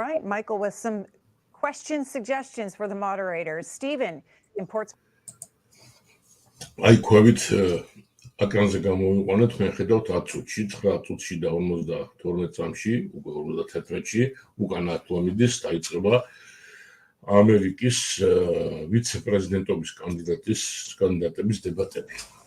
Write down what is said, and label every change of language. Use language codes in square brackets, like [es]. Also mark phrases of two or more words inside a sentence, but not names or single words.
[en] right, Michael, with some questions, suggestions for the moderators. Stephen in Portsmouth. [ka] აი ქვევით აკრანზე გამოვიყვანეთ, თქვენ ხედავთ 10 წუთში, 9 წუთში და 52 წამში, უკვე 51-ში უკანა ათლამიდის დაიწყება ამერიკის ვიცე პრეზიდენტობის კანდიდატების დებატები.